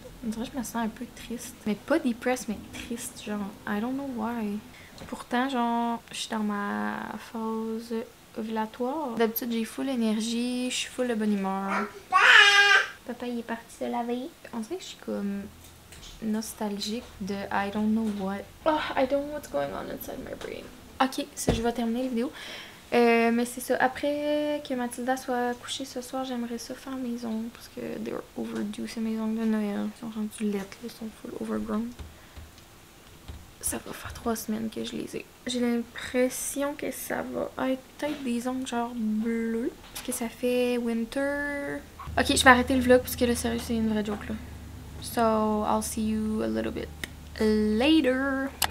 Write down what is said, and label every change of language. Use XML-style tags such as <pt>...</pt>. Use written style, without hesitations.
<fr>On dirait que je me sens un peu triste. Mais pas depressed, mais triste, genre.</fr> <en>I don't know why.</en> <fr>Pourtant, genre, je suis dans ma phase ovulatoire. D'habitude, j'ai full énergie, je suis full de bonne humeur. Papa, il est parti se laver. On dirait que je suis comme nostalgique de</fr> <en>I don't know what. Oh, I don't know what's going on inside my brain.</en> <fr>Ok, ça, je vais terminer la vidéo. Mais c'est ça. Après que Mathilda soit couchée ce soir, j'aimerais ça faire mes ongles parce que</fr> <en>they're overdue.</en> <fr>C'est mes ongles de Noël. Ils sont rendus lettres, ils sont full overgrown. Ça va faire 3 semaines que je les ai. J'ai l'impression que ça va être peut-être des ongles genre bleus. Parce que ça fait winter. Ok, je vais arrêter le vlog parce que là, sérieux, c'est une vraie joke là.</fr> <en>So, I'll see you a little bit later.</en>